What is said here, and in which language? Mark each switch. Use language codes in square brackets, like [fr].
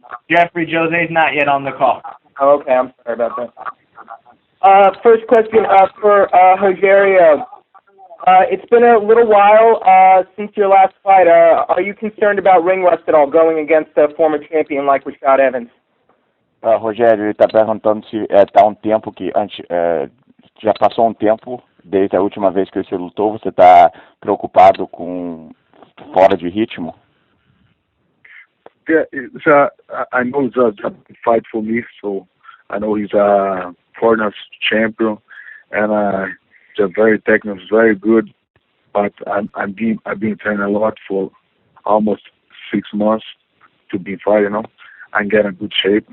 [en] Jeffrey, Jose's not yet on the call. Oh, okay. I'm sorry about that. First question for Rogerio. It's been a little while since your last fight. Are you concerned about ring rust at all, going against a former champion like Rashad Evans? [pt] Rogério, ele está perguntando se está um tempo que já passou um tempo desde a última vez que você lutou. Você está preocupado com fora de ritmo? [en] Yeah, I know it's a big fight for me, so I know he's a foreigner champion, and he's very technical, very good. But I've been training a lot for almost 6 months to be fighting. I'm getting good shape.